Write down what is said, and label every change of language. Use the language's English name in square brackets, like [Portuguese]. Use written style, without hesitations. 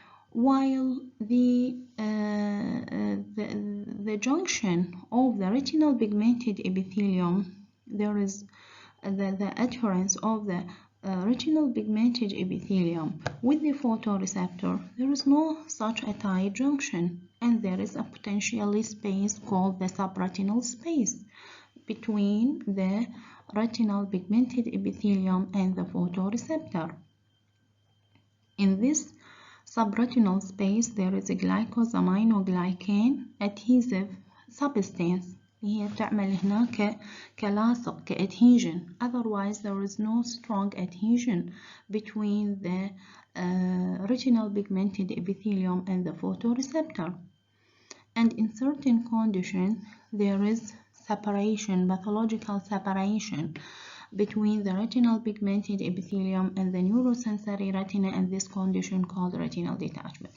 [English] While the junction of the retinal pigmented epithelium, there is the adherence of the retinal pigmented epithelium with the photoreceptor, there is no such a tight junction, and there is a potentially space called the subretinal space between the retinal pigmented epithelium and the photoreceptor. In this subretinal space, there is a glycosaminoglycan adhesive substance. [Arabic] هي بتعمل هناك كلاصق كadhesion. [English] Otherwise, there is no strong adhesion between the retinal pigmented epithelium and the photoreceptor. And in certain conditions, there is separation, pathological separation between the retinal pigmented epithelium and the neurosensory retina, and this condition called retinal detachment.